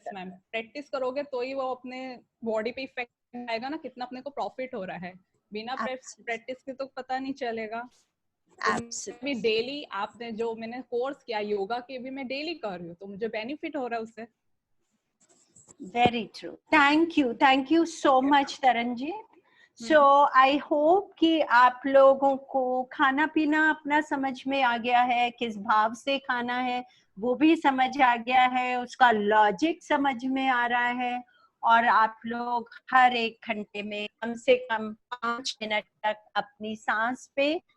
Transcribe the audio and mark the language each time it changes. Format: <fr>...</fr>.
<hi>Yes ma'am, practice करोगे तो ही वो अपने बॉडी पे इफेक्ट आएगा ना, कितना अपने को प्रॉफिट हो रहा है। बिना प्रैक्टिस के तो पता नहीं चलेगा। भी डेली आपने जो मैंने कोर्स किया योगा के भी मैं डेली कर रही हूँ, तो मुझे बेनिफिट हो रहा है उससे।</hi> <en>Very true. Thank you so much Taranjeet. So I hope</en> <hi>कि आप लोगों को खाना पीना अपना समझ में आ गया है, किस भाव से खाना है वो भी समझ आ गया है, उसका लॉजिक समझ में आ रहा है, और आप लोग हर 1 घंटे में कम से कम 5 मिनट तक अपनी सांस पे</hi>